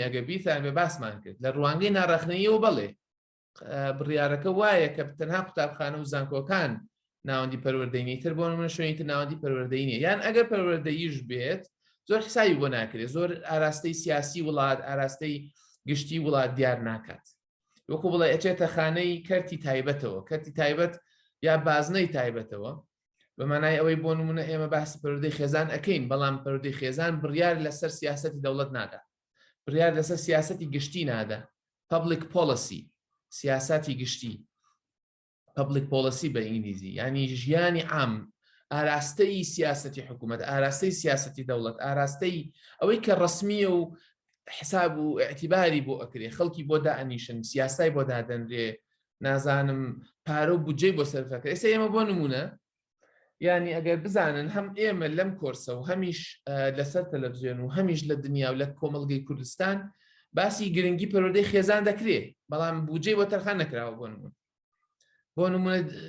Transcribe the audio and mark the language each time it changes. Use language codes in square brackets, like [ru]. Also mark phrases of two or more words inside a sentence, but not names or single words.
[ckb] ئەگە بیرتان بێ باسمان کرد لە ڕوانگەی ناڕەخنەییەوە بەڵێ بڕیارەکە وایە کە تەنها قوتابخانە و زانکۆکان ناوەندی پەروەردەینی تر بۆ نمونە شوێنی تر ناوەندی پەروەردەیی نیە، یان ئەگەر پەروەردەییش بێت زۆر حسابی بۆ ناکرێت، زۆر ئاراستەی سیاسی وڵات، ئاراستەی گشتی وڵات دیار ناکات. وەکو بڵێ ئەچێتە خانەی کەرتی تایبەتەوە، کەرتی تایبەت یا بازنەی تایبەتەوە، بەمانای ئەوەی بۆ نمونە ئێمە باسی پەروەردەی خێزان ئەەکەین، بەڵام پەروەردەی خێزان بڕیار لەسەر سیاسەتی دەوڵەت نادا، بڕیار لەسەر سیاسەتی گشتی نادا [en] public policy [ckb] سیاسەتی گشتی [en] public policy [ckb] بە ئینگلیزی یعنی ژیانی عام ئاراستەی سیاسەتی حکوومەت ئاراستەی سیاسەتی دەوڵەت ئاراستەی ئەوەی کە ڕسمیە و حساب و اعتیباری بۆ ئەکرێ خەڵکی بۆ دائنیشن سیاسای بۆ دادەنرێ نازانم پارە و بودجەی بۆ سەرفەکە ئێستا ئێمە بۆ نمونە یعنی ئەگەر بزانن هەم ئێمە لەم کۆرسە و هەمیش لەسەر تەلەڤیزیۆن و هەمیش لە دنیا و لە کۆمەڵگەی کوردستان باسی گرنگی پەروەردەی خێزان دەکرێت بەڵام بودجەی بۆ تەرخان نەکراوە بۆ نمونە